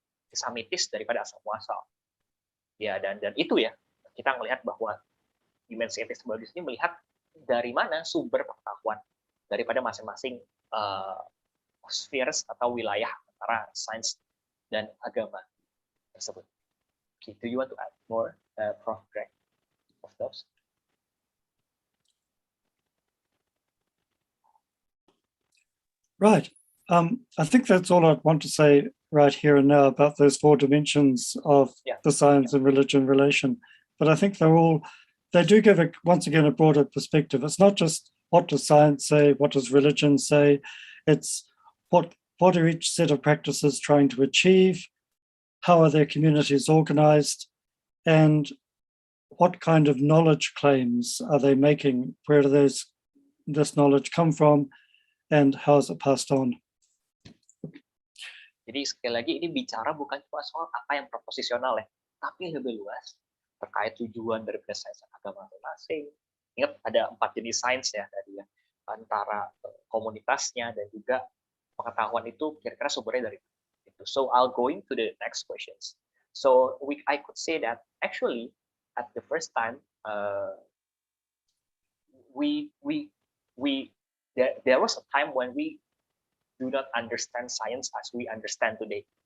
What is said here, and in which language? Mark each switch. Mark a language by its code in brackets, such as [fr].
[id] Kisah mitis daripada asal-muasal. Ya, dan itu ya, kita melihat bahwa dimensi epistemologis ini melihat dari mana sumber pengetahuan daripada masing-masing spheres atau wilayah antara sains dan agama tersebut. [en] Okay, do you want to add more, Prof. Greg, of those? Right. I think that's all I'd want to say right here and now about those four dimensions of the science and religion relation. But I think they do give once again a broader perspective. It's not just what does science say, what does religion say, it's what are each set of practices trying to achieve, how are their communities organized, and what kind of knowledge claims are they making? Where does this knowledge come from, and how is it passed on? [id] Jadi sekali lagi ini bicara bukan cuma soal apa yang proposisional ya, tapi lebih luas terkait tujuan dari sains agama masing-masing. Ingat ada 4 jenis sains ya tadi ya, antara komunitasnya dan juga pengetahuan itu kira-kira sumbernya dari itu. [en] So I'll go into the next questions. So I could say that actually at the first time there was a time when we do not understand science as we understand today.